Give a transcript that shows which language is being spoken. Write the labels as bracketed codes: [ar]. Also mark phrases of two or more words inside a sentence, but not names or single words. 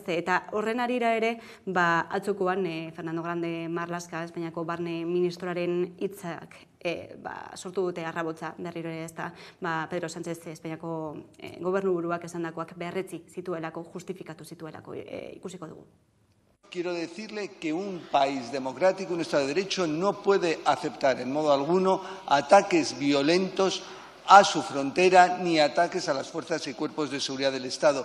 [eu] Eta horren arira ere atzokoan Fernando Grande Marlaska, Espainiako barne ministroaren hitzak sortu dute arrabotza berriro ere, ez da Pedro Sánchez Espainiako gobernuburuak esandakoak beharretzi zituelako, justifikatu zituelako, ikusiko dugu. [es] Quiero decirle que un país democrático, un Estado de Derecho, no puede aceptar en modo alguno ataques violentos a su frontera ni ataques a las fuerzas y cuerpos de seguridad del Estado.